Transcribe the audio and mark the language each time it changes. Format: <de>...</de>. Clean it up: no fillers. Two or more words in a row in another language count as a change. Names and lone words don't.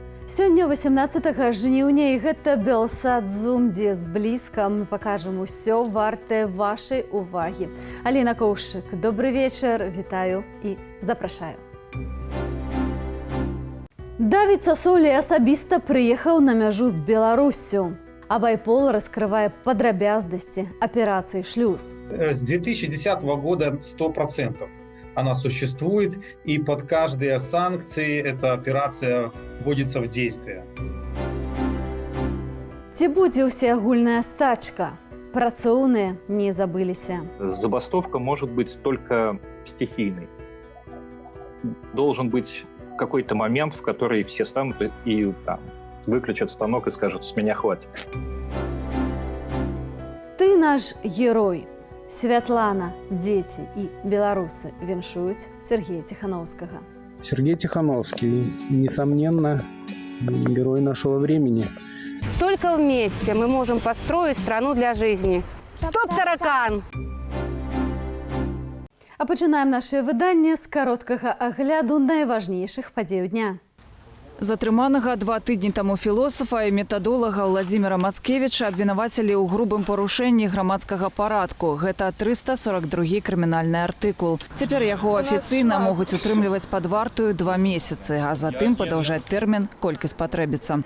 <be>Сёння 18 жніўня і гэта Белсад Зум, дзе зблізка мы пакажам усё вартае вашай увагі. Аліна Коўшчык, добры вечар, вітаю і запрашаю. Давід Сасолі асабіста прыехаў на мяжу з Беларуссю. А байпол раскрывае падрабязнасці аперацыі «Шлюз».</be> <ru>С 2010 года 100% она существует, и под каждые санкции эта операция вводится в действие.</ru> <be>Ці будзе ўсеагульная стачка? Працоўныя не забыліся.</be> <ru>Забастовка может быть только стихийной. Должен быть какой-то момент, в который все станут и выключат станок и скажут: «С меня хватит».</ru> <be>Ты наш герой. Святлана, дзеці і беларусы віншуюць Сергея Тихановскага.</be> <ru>Сергей Тихановский, несомненно, герой нашего времени. Только вместе мы можем построить страну для жизни. Стоп, таракан!</ru> <be>А пачынаем наше выданне з кароткага агляду найважнейшых падзей дня. Затрыманага 2 тыдні таму філосафа і метадолага Владзіміра Мацкевіча абвінавацілі ў грубым парушэнні грамадскага парадку. Гэта 342 крымінальны артыкул. Цяпер яго афіцыйна могуць утрымліваць пад вартаю 2 месяцы, а затым падаўжаць тэрмін, колькі спатрэбіцца.</be>